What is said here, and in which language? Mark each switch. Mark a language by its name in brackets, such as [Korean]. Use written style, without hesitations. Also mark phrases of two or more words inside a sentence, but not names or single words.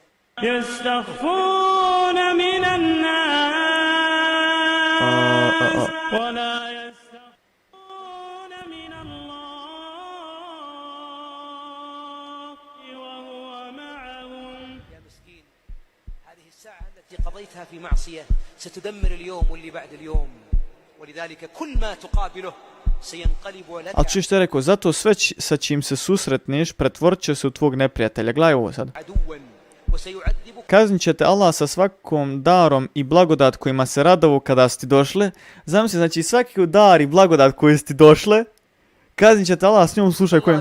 [Arabic] يستخفون من الناس ولا يستخفون من الله وهو معهم. يا مسكين، هذه الساعة التي قضيتها في معصية ستدمر اليوم واللي بعد اليوم، ولذلك كل ما تقابله سينقلب لك. [Bosnian] Ali čuš što je rekao, zato sve sa čim se susretneš pretvorit će se u tvog neprijatelja. Gledaj ovo sad. Kaznit će te Allah sa svakom darom i blagodat kojima se radovo kada su ti došle. Zamisli, znači svaki dar i blagodat koji su ti došle, kaznit će te Allah s njom, slušaj kojim.